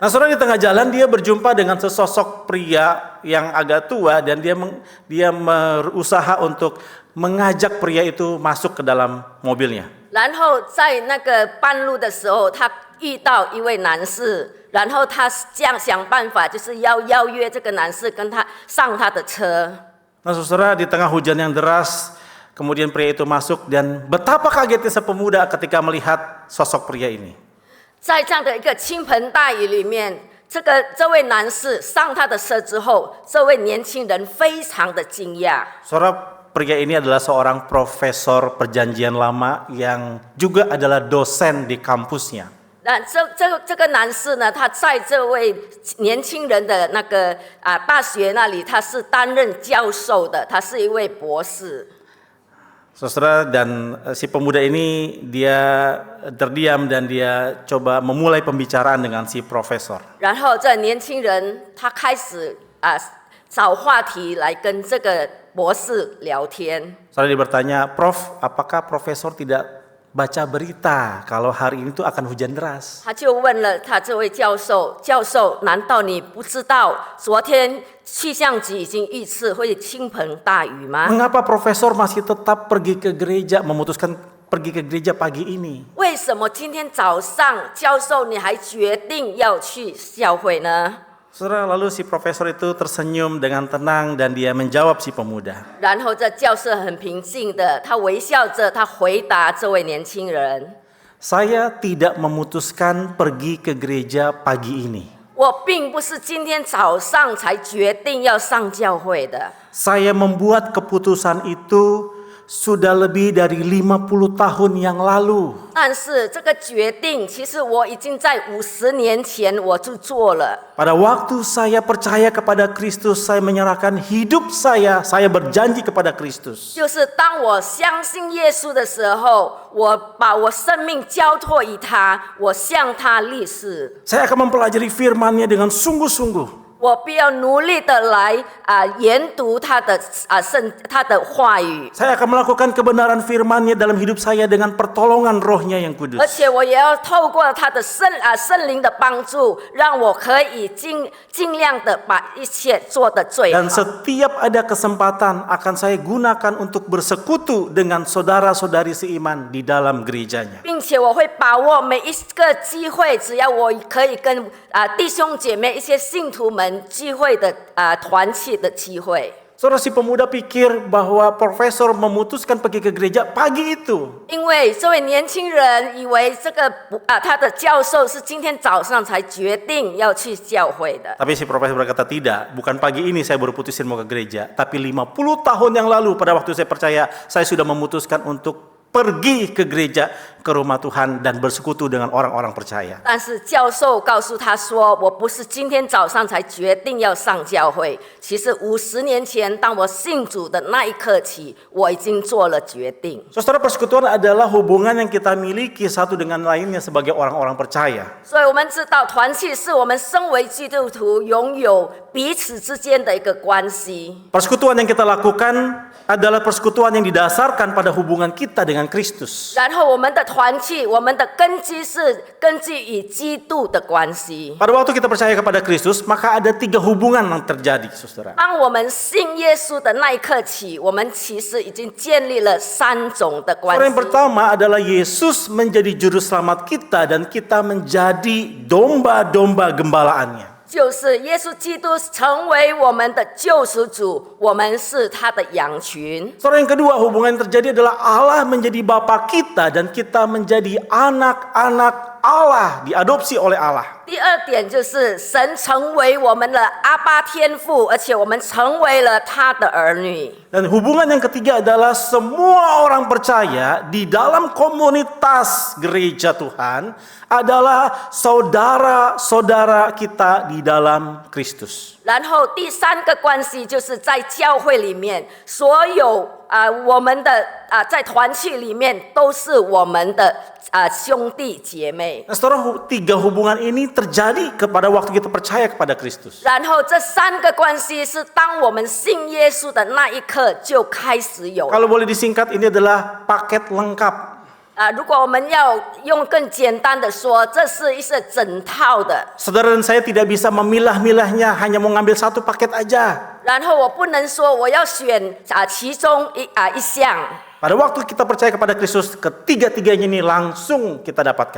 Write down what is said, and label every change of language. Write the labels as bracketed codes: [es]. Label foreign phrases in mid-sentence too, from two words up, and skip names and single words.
[id] Nah, saudara, di tengah jalan dia berjumpa dengan sesosok pria yang agak tua dan dia berusaha untuk mengajak pria itu masuk ke dalam mobilnya. [zh] 然后在那个半路的时候，他遇到一位男士，然后他这样想办法，就是要邀约这个男士跟他上他的车。 [id] Nah, saudara, di tengah hujan yang deras, kemudian pria itu masuk dan betapa kagetnya sepemuda ketika melihat sosok pria ini. [zh] 在这样的一个倾盆大雨里面，这位男士上他的车之后，这位年轻人非常的惊讶。 [id] Saudara, pria ini adalah seorang profesor perjanjian lama yang juga adalah dosen di kampusnya. [zh] 那这个男士呢，他在这位年轻人的那个大学那里，他是担任教授的，他是一位博士。 [id] Saudara, dan si pemuda ini dia terdiam dan dia coba memulai pembicaraan dengan si profesor. [zh] 然后这年轻人他开始找话题来跟这个博士聊天。 [id] Saudara, dia bertanya, Prof, apakah profesor tidak baca berita kalau hari ini tuh akan hujan deras? [zh] 他就问了他这位教授，难道你不知道昨天气象局已经预测会倾盆大雨吗？ [id] Mengapa profesor masih tetap pergi ke gereja, memutuskan pergi ke gereja pagi ini? [zh] 为什么今天早上教授你还决定要去教会呢？ [id] Saudara, lalu si profesor itu tersenyum dengan tenang dan dia menjawab si pemuda. [zh] 然后这教授很平静的，他微笑着，他回答这位年轻人。 [id] Saya tidak memutuskan pergi ke gereja pagi ini. [zh] 我并不是今天早上才决定要上教会的， [id] Saya membuat keputusan itu sudah lebih dari 50 tahun yang lalu. [zh] 但是这个决定，其实我已经在50年前我就做了。 [id] Pada waktu saya percaya kepada Kristus, saya menyerahkan hidup saya berjanji kepada Kristus. [zh] 就是当我相信耶稣的时候，我把我生命交托于他，我向他立誓， [id] Saya akan mempelajari firman-Nya dengan sungguh-sungguh. [zh] 我必要努力的来研读他的他的话语， [id] Saya akan melakukan kebenaran firman-Nya dalam hidup saya dengan pertolongan Roh-Nya yang [zh] 而 [id] kudus. [zh] 且我也要透过他的圣灵的帮助，让我可以尽量的把一切做得最 [id] Dan [zh] 好。 [id] setiap ada kesempatan akan saya gunakan untuk bersekutu dengan saudara-saudari seiman di dalam gerejanya. [zh] 并且我会把握每一个机会，只要我可以跟弟兄姐妹、一些信徒们聚会的团契的机会。 [id] Saudara, si pemuda pikir bahwa profesor memutuskan pergi ke gereja pagi itu. [zh] 因为这位年轻人以为这个他的教授是今天早上才决定要去教会的， [id] Tapi si profesor berkata, tidak, bukan pagi ini saya baru putusin mau ke gereja. Tapi 50 tahun yang lalu pada waktu saya percaya, saya sudah memutuskan untuk pergi ke gereja, ke rumah Tuhan dan bersekutu dengan orang-orang percaya. [zh] 但是教授告诉他说：“我不是今天早上才决定要上教会，其实50年前，当我信主的那一刻起，我已经做了决定。” [id] Saudara, persekutuan adalah hubungan yang kita miliki satu dengan lainnya sebagai orang-orang percaya. [zh] 所以我们知道，团契是我们身为基督徒拥有彼此之间的一个关系。 [id] Persekutuan yang kita lakukan adalah persekutuan yang didasarkan pada hubungan kita dengan Kristus. [zh] 然后我们的团契，我们的根基是根据与基督的关系。 [id] Pada waktu kita percaya kepada Kristus, maka ada 3 hubungan yang terjadi, saudara. [zh] 当我们信耶稣的那一刻起，我们其实已经建立了3种的关 [id] Yang [zh] 系。 [id] pertama adalah Yesus menjadi juru selamat kita dan kita menjadi domba-domba gembalaannya. [zh] 就是耶稣基督成为我们的救赎主，我们是他的羊群。 [id] Saudara, yang kedua hubungan yang terjadi adalah Allah menjadi Bapa kita dan kita menjadi anak-anak Allah, diadopsi oleh Allah. [zh] 第二点就是神成为我们的阿爸天父，而且我们成为了他的儿女。 [id] Dan hubungan yang ketiga adalah semua orang percaya di dalam komunitas gereja Tuhan adalah saudara-saudara kita di dalam Kristus. [zh] 然后第三个关系就是在教会里面，所有我们的在团契里面都是我们的兄弟姐妹。 [id] Nah, saudara, 3 hubungan ini terjadi kepada waktu kita percaya kepada Kristus. [zh] 然后这3个关系是当我们信耶稣的那一刻就开始有。 [id] Kalau boleh disingkat, ini adalah paket lengkap. [zh] 如果我们要用更简单的说，这是一个整套的。 [id] Saudara dan saya tidak bisa memilah-milahnya, hanya mau ngambil 1 paket aja. [zh] 然后我不能说我要选其中一项。 [id] Pada waktu kita percaya kepada Kristus, ketiga-tiganya ini langsung kita dapatkan.